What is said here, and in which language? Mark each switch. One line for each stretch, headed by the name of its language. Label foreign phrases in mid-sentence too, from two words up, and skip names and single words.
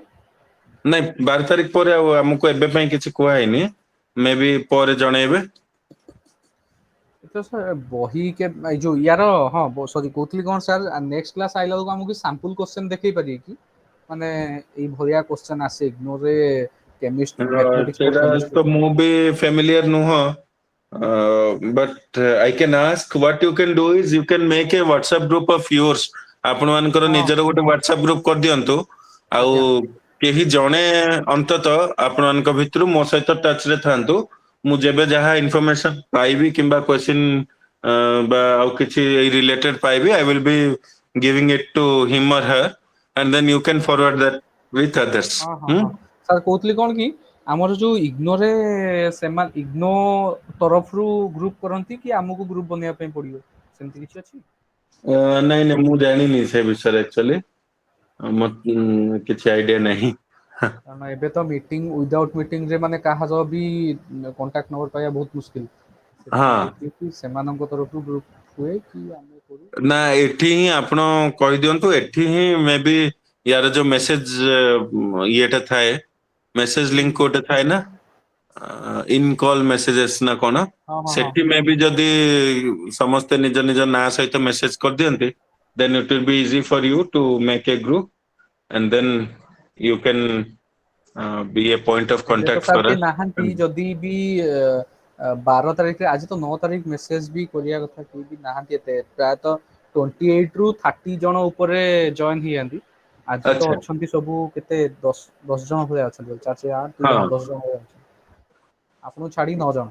Odia: ନାଇଁ 12 ତାରିଖ ପରେ ଆଉ ଆମକୁ ଏବେ ପାଇଁ କିଛି କୁହାହେଇନି ମେ ବି ପରେ ଜଣେଇବେ ତ ସାର୍ ବହି ଏଇ ଯୋଉ ୟାର ହଁ ସରି କହୁଥିଲି କଣ ସାର୍ ନେକ୍ସଟ କ୍ଲାସ ଆଇଲା ବେଳକୁ ଆମକୁ ସାମ୍ପଲ କୋଶ୍ଚେନ୍ ଦେଖେଇ ପାରିବେ କି ମାନେ ଏଇ ଭଳିଆ କୋଶ୍ଚେନ୍ ଆସେ ଇଗ୍ନୋରରେ ମ୍ୟାଥମେଟିକ୍ସ ଫର ସେଇଟା ତ କେମିଷ୍ଟ୍ରି ମୁଁ ବି ଫ୍ୟାମିଲିୟର ନୁହଁ
English: but I can ask what you can do is you can make a WhatsApp group of yours
Odia: ଆପଣ ମାନଙ୍କର ହଁ ନିଜର ଗୋଟେ
English: WhatsApp group
Odia: କରିଦିଅନ୍ତୁ ଆଉ ଆଜ୍ଞା କେହି ଜଣେ ଅନ୍ତତଃ ଆପଣମାନଙ୍କ ଭିତରୁ ମୋ ସହିତ ଟଚ୍ ରେ ଥାନ୍ତୁ ମୁଁ ଯେବେ ଯାହା ଇନଫର୍ମେସନ ପାଇବି କିମ୍ବା କ୍ୱେଶ୍ଚିନ୍ ବା ଆଉ କିଛି ଏଇ ରିଲେଟେଡ ପାଇବି
English: I will be giving it to him or her and then you can forward that with others
Odia: ହଁ ହଁ ହଁ ସାର୍ କହୁଥିଲି କଣ କି ଆମର ଯୋଉ ଇଗ୍ନୋରେ ସେମାନେ ଇଗ୍ନୋ ତରଫରୁ ଗ୍ରୁପ କରନ୍ତି କି ଆମକୁ ଗ୍ରୁପ ବନେଇବା ପାଇଁ ପଡିବ ସେମିତି କିଛି ଅଛି ନାଇଁ ନାଇଁ ମୁଁ ଜାଣିନି ସେ ବିଷୟରେ ଆକ୍ଚୁଆଲି କିଛି ଆଇଡିଆ ନାହିଁ କାରଣ ଏବେ ତ
English: meeting without meeting
Odia: ମାନେ କାହାର ବି କଣ୍ଟାକ୍ଟ ନମ୍ବର ପାଇବା ବହୁତ ମୁସ୍କିଲ ହଁ ସେଥିପାଇଁ ଦେଖିକି ସେମାନଙ୍କ ତରଫରୁ ଗ୍ରୁପ ହୁଏ କି ଆମେ କରୁ ନା ଏଠି ହିଁ ଆପଣ କହିଦିଅନ୍ତୁ ଏଠି ହିଁ ମେ ବି ୟାର ଯୋଉ ମେସେଜ ଇଏଟା ଥାଏ
English: message link
Odia: ଗୋଟେ ଥାଏ ନା
English: in call messages
Odia: ନା କଣ ହଁ ହଁ ହଁ ସେଠି ମେ ବି ଯଦି ସମସ୍ତେ ନିଜ ନିଜ ନାଁ ସହିତ ମେସେଜ କରିଦିଅନ୍ତି
English: then it will be easy for you to make a group and then you can be a point of
Odia: ଏବେ ତ
English: contact
Odia: ସାର୍
English: for
Odia: କେହି
English: us
Odia: ନାହାନ୍ତି ଯଦି ବି 12 ତାରିଖରେ ଆଜି ତ 9 ତାରିଖ ମେସେଜ ବି କରିବା କଥା କେହି ବି ନାହାନ୍ତି ଏତେ ପ୍ରାୟତଃ 28 ରୁ 30 ଜଣ ଉପରେ ଜଏନ ହେଇଯାନ୍ତି ଆଜି ତ ଆଚ୍ଛା ଅଛନ୍ତି ସବୁ କେତେ ଦଶ ଜଣ ଭଳିଆ ଅଛନ୍ତି 4 8 ହଁ 10 ଜଣ ଭଳିଆ ଅଛନ୍ତି ଆପଣଙ୍କୁ ଛାଡି 9 ଜଣ